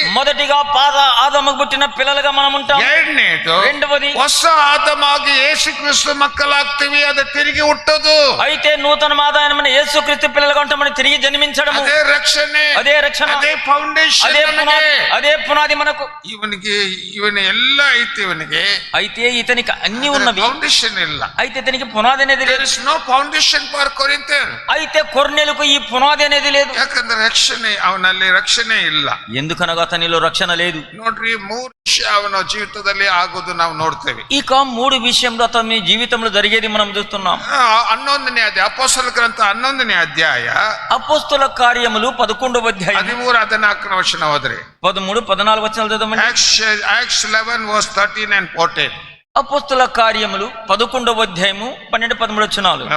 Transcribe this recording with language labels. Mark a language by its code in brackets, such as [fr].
[te] మొదటిగా పాత ఆదాముకు పుట్టిన పిల్లలుగా మనం ఉంటాం. రెండవది [kn] ಹೊಸ ಆದಾಮಾಗಿ ಯೇಸುಕ್ರಿಸ್ತು ಮಕ್ಕಳಾಗ್ತೀವಿ, ಅದು ತಿರುಗಿ ಹುಟ್ಟೋದು. [te] అయితే నూతన ఆదాయమైన యేసుక్రీస్తు పిల్లలుగా ఉంటామని తిరిగి జన్మించడం, అదే రక్షణೆ, అదే రక్షణ, అదే ఫౌండేషన్, అదే పునాది మనకు. ಇವನ ಎಲ್ಲ ಐತಿ ಇವನಿಗೆ, అయితే ఇతనికి అన్ని ఉన్నవి, [kn] ఫౌండేషన్ ಇಲ್ಲ. [te] అయితే ఇతనికి పునాది అనేది లేదు. [en] No foundation for Corinthian. [te] అయితే కొర్నేలుకు ఈ పునాది అనేది లేదు. [kn] ಯಾಕಂದ್ರೆ ರಕ್ಷಣೆ, ಅವನಲ್ಲಿ ರಕ್ಷಣೆ ಇಲ್ಲ. [te] ఎందుకనగా అతనిలో రక్షణ లేదు. [kn] ನೋಡ್ರಿ, 3 ವಿಷಯ ಅವನ ಜೀವಿತದಲ್ಲಿ ಆಗೋದು ನಾವು ನೋಡ್ತೇವೆ. [te] ఇక 3 విషయంలో అతని జీవితంలో జరిగేది మనం చూస్తున్నాం. [kn] 11ನೇ ಅಧ್ಯಾಯ, ಅಪೊಸ್ತಲ ಗ್ರಂಥ 11ನೇ ಅಧ್ಯಾಯ, [te] అపోస్తల కార్యములు 11వ అధ్యాయం [kn] 13-14 ವಚನ ಓದ್ರಿ. [te] 13-14 వచనాలు చదవండి. [en] Acts 11 verse 13 and 14. [te] అపోస్తల కార్యములు 11వ అధ్యాయము 12-13 వచనాలు